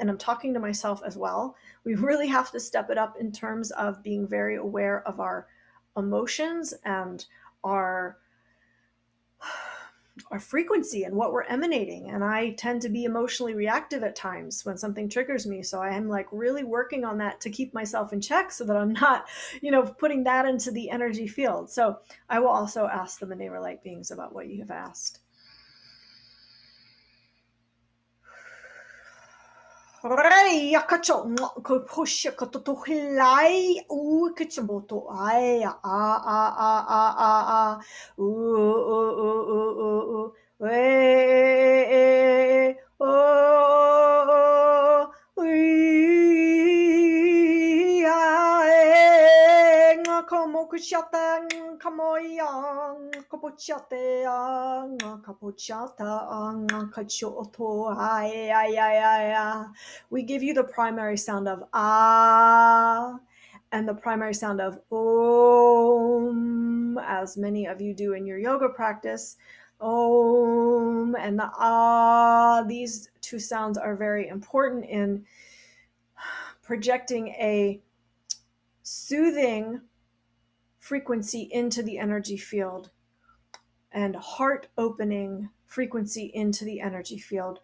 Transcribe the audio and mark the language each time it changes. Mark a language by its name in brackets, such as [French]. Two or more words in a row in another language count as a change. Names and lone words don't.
[English] And I'm talking to myself as well. We really have to step it up in terms of being very aware of our emotions and our frequency and what we're emanating. And I tend to be emotionally reactive at times when something triggers me. So I am like really working on that to keep myself in check so that I'm not, putting that into the energy field. So I will also ask the Maneirah Light Beings about what you have asked. Rei akacho ko pusha ko to hilai u kichimoto ai a u e o como kushata kamoyang kapochate kapochata kachoto ai. We give you the primary sound of ah and the primary sound of om, as many of you do in your yoga practice. Om and the ah, these two sounds are very important in projecting a soothing frequency into the energy field and heart opening frequency into the energy field.